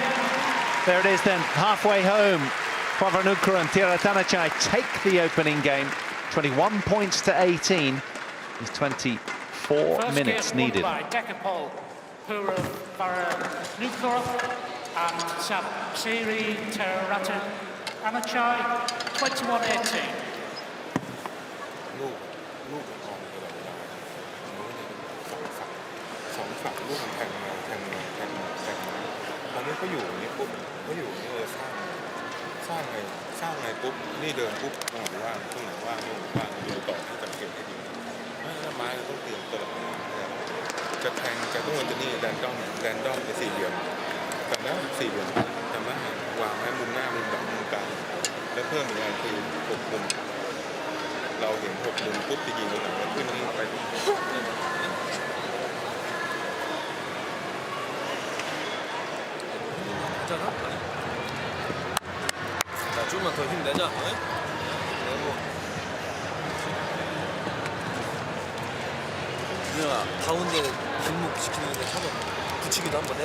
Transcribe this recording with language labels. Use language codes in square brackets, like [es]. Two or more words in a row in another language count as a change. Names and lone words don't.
[en] There it is then, halfway home. PUAVARANUKROH and TAERATTANACHAI take the opening game, 21 points to 18. There's 24 First minutes game needed. won by Dekapol, PUAVARANUKROH and CHAE TAERATTANACHAI, 21-18. [th] ลูกมันออกตลอดเวลาสองฝั่งลูกมันแทงมาตอนนี้เขาอยู่อย่างนี้ปุ๊บเขาอยู่ นี่เลยสร้างไงปุ๊บนี่เดินปุ๊บตรงไหนว่างตรงไหนว่างดูต่อให้สังเกตให้ดีแล้วไม้เราต้องเตรียมตลอดจะแทงจะต้องจะนี่แรนดอมเป็นสี่เหลี่ยมจำได้สี่เหลี่ยมจำได้วางไว้มุมหน้ามุมหลังมุมกลางแล้วเพิ่มอีกอย่างคือหกมุมเราเห็นหกมุมปุ๊บจะยิงตรงไหนแล้วขึ้นนี่ไป [ko] 괜찮아? 자, 좀만 더 힘내자. 응? 내고. 유영아, 가운데 뒷목 지키는 데 한번 붙이기도 한번 해봐.